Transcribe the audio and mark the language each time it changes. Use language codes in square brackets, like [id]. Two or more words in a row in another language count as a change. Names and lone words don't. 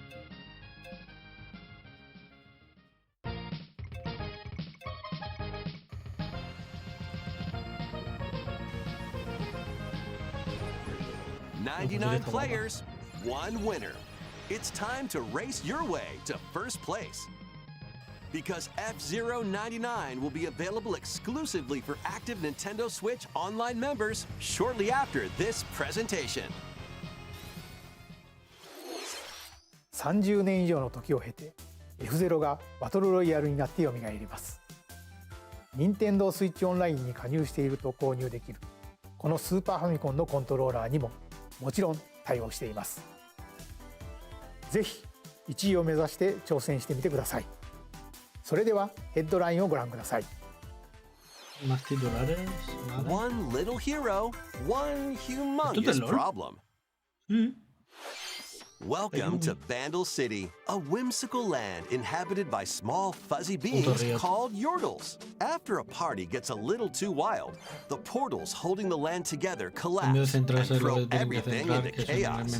[en] "99 players, one winner. It's time to race your way to first place. Because F-Zero 99 will be available exclusively for active Nintendo Switch online members shortly after this presentation." [ja] 30 年以上の時を経て F0 がバトルロイヤルになって蘇ります。任天堂スイッチオンラインに加入していると購入できるこのスーパーファミコンのコントローラーにももちろん対応しています。ぜひ1位を目指して挑戦してみてください。それではヘッドラインをご覧ください。 [es] Más titulares. Vale. [en] One little hero, one [es] ¿Esto [en] humongous [es] es LOL? [en] problem. [es] Sí. [en] Welcome to Vandal City, a whimsical land inhabited by small fuzzy beings called Yordles. After a party gets a little too wild, the portals holding the land together collapse and throw everything into chaos.